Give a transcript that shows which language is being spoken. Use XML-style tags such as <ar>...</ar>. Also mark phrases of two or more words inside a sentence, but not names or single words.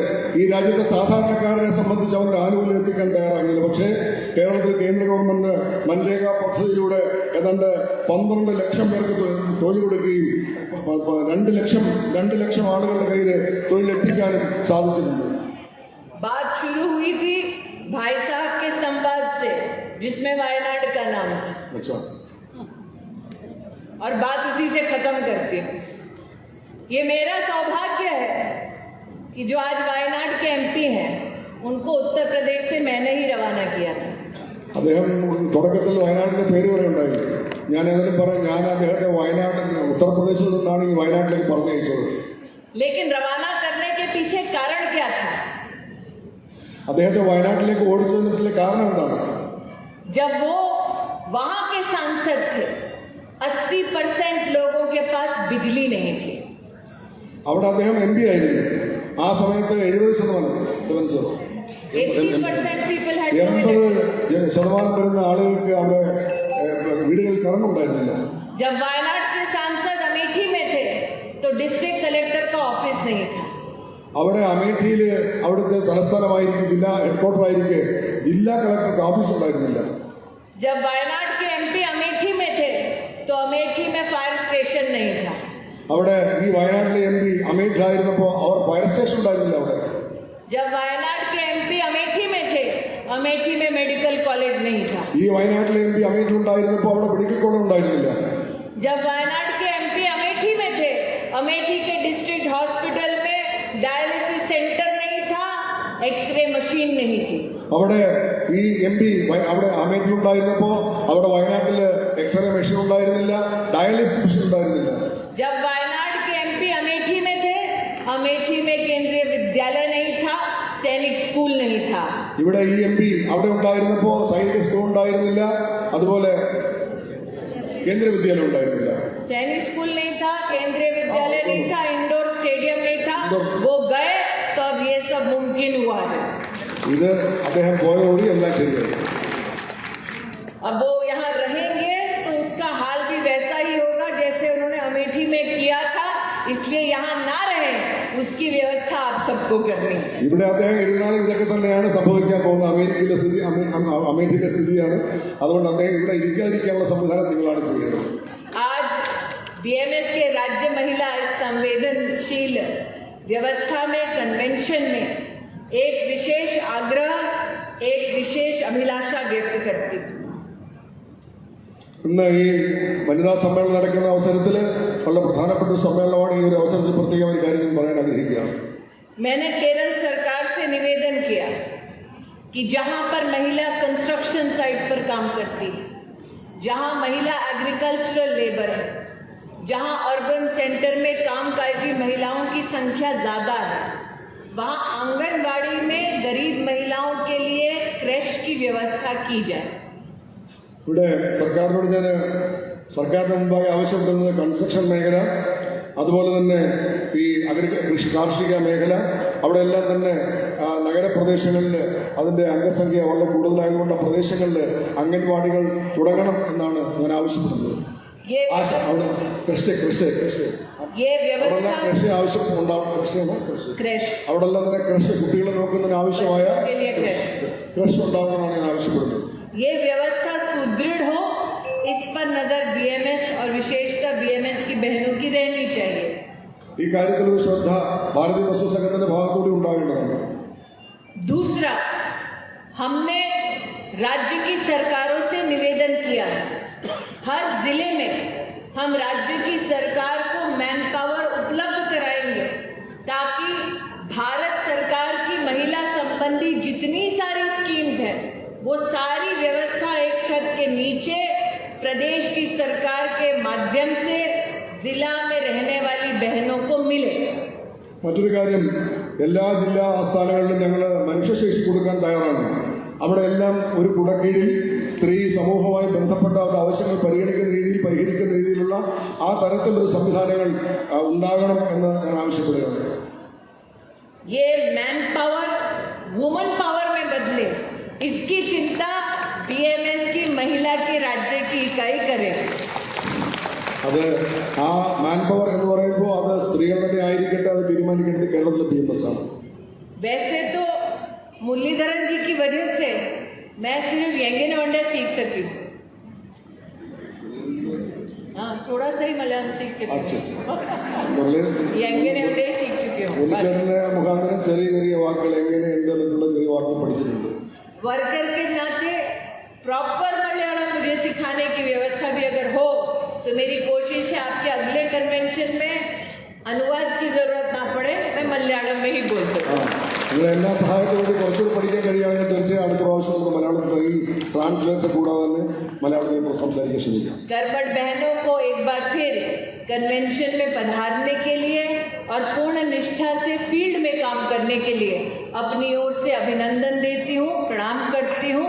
<ml>ഈ രാജ്യത്തെ സാധാരണക്കാരനെ സംബന്ധിച്ച് അവരുടെ ആനുകൂല്യം എത്തിക്കാൻ തയ്യാറാകില്ല. പക്ഷേ കേരളത്തിൽ കേന്ദ്ര ഗവൺമെന്റ് മൻരേഗ പദ്ധതിയിലൂടെ ഏതാണ്ട് 12 ലക്ഷം പേർക്ക് തൊഴിൽ കൊടുക്കുകയും 2 ലക്ഷം ആളുകളുടെ കയ്യിൽ തൊഴിലെത്തിക്കാനും സാധിച്ചിട്ടുണ്ട്.</ml> <hi>बात शुरू हुई थी भाई साहब के संवाद से जिसमें वायनाड का नाम था अच्छा, और बात उसी से खत्म करती हूँ. ये मेरा सौभाग्य है कि जो आज वायनाड के एमपी हैं उनको उत्तर प्रदेश से मैंने ही रवाना किया था.</hi> <ml>അദ്ദേഹം തുടക്കത്തിൽ വയനാടിന്റെ പേര് പറയുണ്ടായി. ഞാൻ അദ്ദേഹത്തെ ഉത്തർപ്രദേശിൽ നിന്നാണ് ഈ വയനാട്ടിലേക്ക് പറഞ്ഞയച്ചത്.</ml> <hi>लेकिन रवाना करने के पीछे कारण क्या था?</hi> <ml>അദ്ദേഹത്തെ വയനാട്ടിലേക്ക് ഓടിച്ചതിനുള്ള കാരണം എന്താണ്?</ml> <hi>जब वो वहां के सांसद थे 80% लोगों के पास बिजली नहीं थी.</hi> <ml>അവിടെ അദ്ദേഹം MP ആയിരുന്നു. ആ സമയത്ത് 70%</ml> <en>80% people had no</en> <ml>80% വരുന്ന ആളുകൾക്ക് അവിടെ വീടുകളിൽ കറണ്ട് ഉണ്ടായിരുന്നില്ല.</ml> <hi>जब वायनाड के सांसद अमेठी में थे तो</hi> <en>district collector</en> <hi>का ऑफिस नहीं था.</hi> <ml>അവിടെ അമേഠിയിൽ അവിടുത്തെ തലസ്ഥാനമായിരിക്കും ജില്ലാ ഹെഡ്ക്വാർട്ടർ ആയിരിക്കെ ജില്ലാ കളക്ടർക്ക് ഓഫീസ് ഉണ്ടായിരുന്നില്ല.</ml> <hi>जब वायनाड के एमपी अमेठी में थे तो अमेठी में</hi> <en>fire station</en> <hi>नहीं था.</hi> <ml>അവിടെ ഈ വയനാട്ടിലെ MP അമേഠിയിലായിരുന്നപ്പോൾ അവർ</ml> <en>fire station</en> <ml>ഉണ്ടായിരുന്നില്ല. അവിടെ</ml> <hi>जब वायनाड के एमपी अमेठी में थे अमेठी में</hi> <en>medical college</en> <hi>नहीं था.</hi> <ml>ഈ വയനാട്ടിലെ MP അമേഠിയിൽ ഉണ്ടായിരുന്നപ്പോൾ അവിടെ</ml> <en>medical college</en> <ml>ഉണ്ടായിരുന്നില്ല.</ml> <hi>जब वायनाड के एमपी अमेठी में थे अमेठी के</hi> <en>district hospital</en> <hi>में</hi> <en>dialysis centre</en> <hi>नहीं था,</hi> <en>x-ray machine</en> <hi>नहीं थी.</hi> <ml>അവിടെ ഈ MP അവിടെ അമേഠിയിൽ ഉണ്ടായിരുന്നപ്പോൾ അവിടെ വയനാട്ടിൽ</ml> <en>x-ray machine</en> <ml>ഉണ്ടായിരുന്നില്ല,</ml> <en>dialysis machine</en> <ml>ഉണ്ടായിരുന്നില്ല.</ml> <hi>जब वायनाड के एमपी अमेठी में थे अमेठी में केंद्रीय विद्यालय नहीं था, सैनिक स्कूल नहीं था.</hi> <ml>ഇവിടെ ഈ MP അവിടെ ഉണ്ടായിരുന്നപ്പോൾ സൈനിക സ്കൂൾ ഉണ്ടായിരുന്നില്ല, അതുപോലെ കേന്ദ്ര വിദ്യാലയം ഉണ്ടായിരുന്നില്ല.</ml> <hi>सैनिक स्कूल नहीं था, केंद्रीय विद्यालय नहीं था,</hi> <en>indoor stadium</en> <hi>नहीं था. वो गए तो अब ये सब मुमकिन हुआ है.</hi> <ml>ഇത് അദ്ദേഹം പോയതോടെ എല്ലാം ശരിയായി.</ml> <hi>अब वो यहाँ रहेंगे तो उसका हाल भी वैसा ही होगा जैसे उन्होंने अमेठी में किया था. इसलिए यहाँ ना रहे उसकी व्यवस्था आप सबको करनी है.</hi> <ml>ഇവിടെ അദ്ദേഹം ഇരുന്നാലും ഇതൊക്കെ തന്നെയാണ് സംഭവിക്കാൻ പോകുന്നത്. അമേഠിയിലെ സ്ഥിതിയാണ്. അതുകൊണ്ട് അദ്ദേഹം ഇവിടെ ഇരിക്കാതിരിക്കാനുള്ള സംവിധാനം നിങ്ങളാണ് ചെയ്യുന്നത്.</ml> <hi>आज बीएमएस के राज्य महिला संवेदनशील व्यवस्था में कन्वेंशन में एक विशेष आग्रह, एक विशेष अभिलाषा व्यक्त करती हूँ.</hi> <ml>ഇന്ന് ഈ വനിതാ സമ്മേളനം നടക്കുന്ന അവസരത്തിൽ വളരെ പ്രധാനപ്പെട്ട ഒരു സമ്മേളനമാണ്. ഈ ഒരു അവസരത്തിൽ പ്രത്യേകം ഒരു കാര്യം ഞാൻ പറയാൻ ആഗ്രഹിക്കുകയാണ്. मैंने केरल सरकार से निवेदन किया कि जहां पर महिला</ml> <en>construction site</en> <ml>पर काम करती है, जहां महिला</ml> <en>agricultural labour</en> <ml>है, जहां</ml> <en>urban centre</en> <ml>में कामकाजी महिलाओं की संख्या ज़्यादा है, वहां आंगनबाड़ी में गरीब महिलाओं के लिए क्रैश की व्यवस्था की जाए. ഇവിടെ സർക്കാരിനോട് ഞാൻ സർക്കാരിന് മുമ്പായി ആവശ്യപ്പെടുന്നത് കൺസ്ട്രക്ഷൻ മേഖല, അതുപോലെ തന്നെ ഈ കാർഷിക മേഖല, അവിടെ എല്ലാം തന്നെ നഗരപ്രദേശങ്ങളിൽ അതിൻ്റെ അംഗസംഖ്യ വളരെ കൂടുതലായതുകൊണ്ട് പ്രദേശങ്ങളിൽ അംഗൻവാടികൾ തുടങ്ങണം എന്നാണ് ഞാൻ ആവശ്യപ്പെടുന്നത്. അവിടെ കൃഷി അവിടെ എല്ലാം തന്നെ കൃഷി കുട്ടികളെ നോക്കുന്നതിന് ആവശ്യമായ കൃഷി ഉണ്ടാകണമെന്നാണ് ഞാൻ ആവശ്യപ്പെടുന്നത്.</ml> <hi>ये व्यवस्था सुदृढ़ हो, इस पर नजर बीएमएस और विशेषकर बीएमएस की बहनों की रहनी चाहिए.</hi> <ml>ഈ കാര്യത്തിൽ ഒരു ശ്രദ്ധ ഭാരതീയ വസ്തു സംഘത്തിന്റെ ഭാഗത്തുകൂടി ഉണ്ടാകേണ്ടതാണ്.</ml> <hi>दूसरा, हमने राज्य की सरकारों से निवेदन किया है, हर जिले में हम राज्य की सरकार को</hi> <en>man power</en> <hi>उपलब्ध कराएंगे ताकि भारत सरकार की महिला संबंधी जितनी सारी स्कीम्स हैं वो सारी व्यवस्था एक छत के नीचे प्रदेश की सरकार के माध्यम से जिला में रहने वाली बहनों को मिले.</hi> <ml>മറ്റൊരു കാര്യം, എല്ലാ ജില്ലാ ആസ്ഥാനങ്ങളിലും ഞങ്ങൾ മനുഷ്യശേഷി കൊടുക്കാൻ തയ്യാറാണ്. അവിടെ എല്ലാം ഒരു കുടക്കീഴിൽ സ്ത്രീ സമൂഹവുമായി ബന്ധപ്പെട്ട ആവശ്യങ്ങൾ പരിഹരിക്കുന്ന രീതിയിലുള്ള ആ തരത്തിലൊരു സംവിധാനങ്ങൾ ഉണ്ടാകണം എന്ന് ഞാൻ ആവശ്യപ്പെടുകയാണ്.</ml> <hi>ये</hi> <en>man power woman power</en> <hi>में बदले, इसकी चिंता बीएमएस की महिला की राज्य की इकाई करे.</hi> <ml>അത് ആ</ml> <en>man power</en> <ml>എന്ന് പറയുമ്പോൾ അത് സ്ത്രീകൾ തന്നെ ആയിരിക്കട്ടെ, അത് തീരുമാനിക്കേണ്ടത് കേരളത്തിലെ BMS ആണ്.</ml> <hi>वैसे तो मुरलीधरन जी की वजह से मैं सिर्फ</hi> <ml>എങ്ങനെ ഉണ്ട്</ml> <hi>सीख सकी हूँ। हाँ, थोड़ा सा ही मलयालम सीख चुकी अच्छा हूँ।</hi> <ml>മുരളി എങ്ങനെ ഉണ്ട്</ml> <hi>सीख चुकी हूँ।</hi> <ml>മുരളീധരന്റെ മുഖാന്തരം ചെറിയ ചെറിയ വാക്കുകൾ എങ്ങനെ എന്തെന്നുള്ള ചെറിയ വാക്കുകൾ പഠിച്ചിട്ടുണ്ട്.</ml> <hi>वर्कर के नाते प्रॉपर मलयालम मुझे सिखाने की व्यवस्था भी अगर हो तो मेरी कोशिश है आपके अगले कन्वेंशन में अनुवाद की जरूरत ना पड़े, मैं मलयालम में ही बोल सकूं।</hi> <ml>നിങ്ങൾ എല്ലാ സഹായത്തോടു കൂടി കുറച്ചുകൂടി പഠിക്കാൻ കഴിയുകയാണെങ്കിൽ തീർച്ചയായും അടുത്ത പ്രാവശ്യം നമുക്ക് മലയാളത്തിൽ ഈ ട്രാൻസ്ലേറ്റർ കൂടാതെ തന്നെ മലയാളത്തിൽ സംസാരിക്കാൻ ശ്രമിക്കാം.</ml> <hi>कर्मठ बहनों को एक बार फिर कन्वेंशन में पधारने के लिए और पूर्ण निष्ठा से फील्ड में काम करने के लिए अपनी ओर से अभिनंदन देती हूँ, प्रणाम करती हूँ।</hi>